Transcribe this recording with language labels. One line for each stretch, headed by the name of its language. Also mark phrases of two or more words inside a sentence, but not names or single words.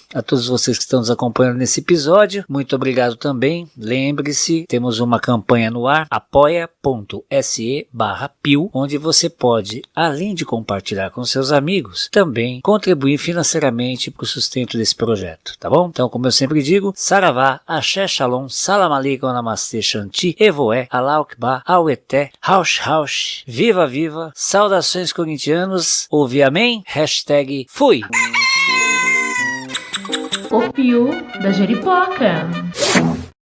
Portuguese: A todos vocês que estão nos acompanhando nesse episódio, muito obrigado também. Lembre-se, temos uma campanha no ar, apoia.se/pio, onde você pode, além de compartilhar com seus amigos, também contribuir financeiramente para o sustento desse projeto, tá bom? Então, como eu sempre digo, Saravá, Axé Shalom,
Arabic: سلام عليكم,
Hindi: नमस्ते, शांति,
Portuguese: Evoé,
Arabic: الله أكبر,
Portuguese: Aueté, Rausch, Viva Viva, saudações corintianos, ouvi amém? #fui. O Pio da Jeripoca.